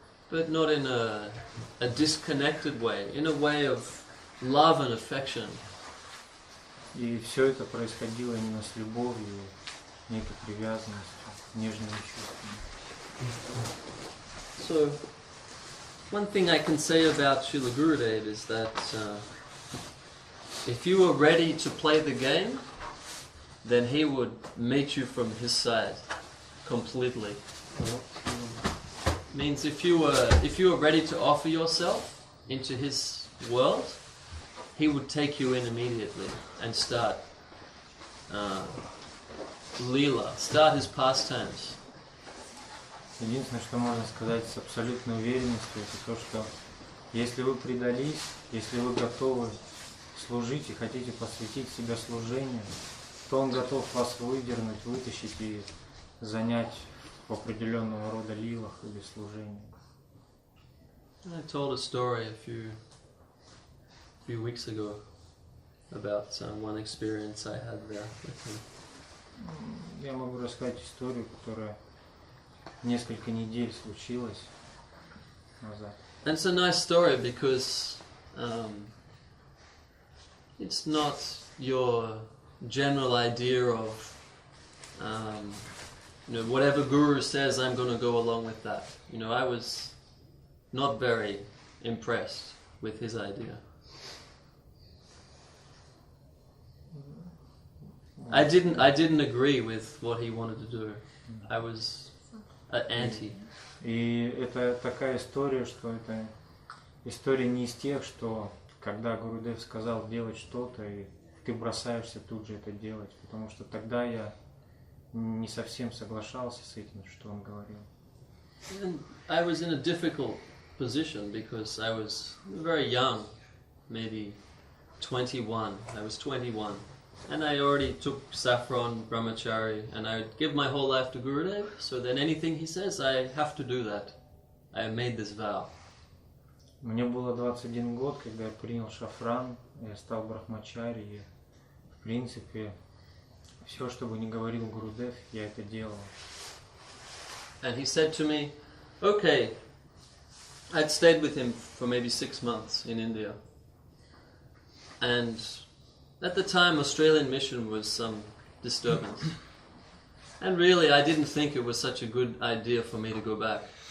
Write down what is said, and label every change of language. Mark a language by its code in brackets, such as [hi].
[en] But not in a disconnected way, in a way of love and affection. [ru] И все это происходило именно с любовью, некой привязанностью, нежными чувствами. [en] So, one thing I can say about Srila Gurudev is that if you were ready to play the game, then he would meet you from his side completely. Means if you were ready to offer yourself into his world, he would take you in immediately and start Leela, start his pastimes. [ru] Единственное, что можно сказать с абсолютной уверенностью, это то, что если вы предались, если вы готовы служить и хотите посвятить себя служению, то Он готов вас выдернуть, вытащить и занять в определенного рода лилах или служении. [en] I told a story a few weeks ago about one experience I had there with him. [ru] Я могу рассказать историю, которая несколько недель случилась назад. [en] And it's a nice story because it's not your general idea of, whatever guru says, I'm going to go along with that. I was not very impressed with his idea. I didn't agree with what he wanted to do. I was anti. [ru] И это такая история, что это история не из тех, что когда Гурудев сказал делать что-то, и ты бросаешься тут же это делать, потому что тогда я не совсем соглашался с этим, что он говорил. [en] And I was in a difficult position because I was very young, maybe 21. I was 21. And I already took saffron, brahmachari, and I would give my whole life to Gurudev, so then anything he says, I have to do that. I made this vow. [ru] Мне было 21 год, когда я принял шафран, я стал брахмачари, и в принципе все, что бы ни говорил Гурудев, я это делал. [en] And he said to me, okay, I'd stayed with him for maybe 6 months in India. And at the time, Australian mission was some disturbance. And really, I didn't think it was such a good idea for me to go back.